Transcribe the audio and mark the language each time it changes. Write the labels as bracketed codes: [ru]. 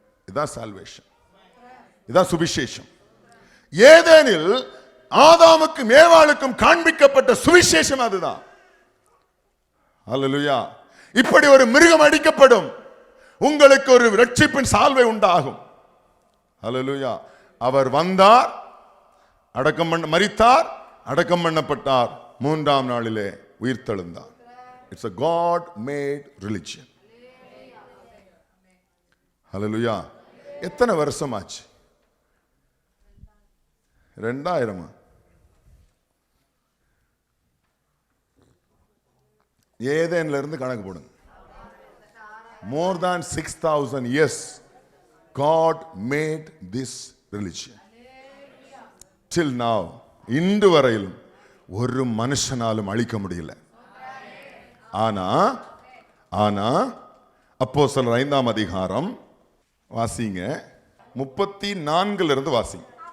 [ta] இதான் சால்வேஷன், இதான் சுவிசேஷம். ஏதேனில் ஆதாமுக்கும் ஏவாளுக்கும் காண்பிக்கப்பட்ட சுவிசேஷம் அதுதான். ஹல்லேலூயா. இப்படி ஒரு மிருகம் அடிக்கப்படும், உங்களுக்கு ஒரு ரட்சிப்பின் சால்வை உண்டாகும். ஹல்லேலூயா. அவர் வந்தார், மரித்தார், அடக்கம் பண்ணப்பட்டார், மூன்றாம் நாளிலே உயிர்த்தெழுந்தார். [en] It's a God made religion. [ta] ஹல்லேலூயா. எத்தனை வருஷம் ஆச்சு? 2000. ஏதேன்ல இருந்து கணக்கு போடுங்க. [en] More than 6,000 years God made this religion. Till now, [ta] இன்று வரையிலும் ஒரு மனுஷனாலும் அழிக்க முடியல. ஆனா அப்போஸ்தலர் 5ஆம் அதிகாரம் வாசிங்க, 34 இருந்து வாசிங்க.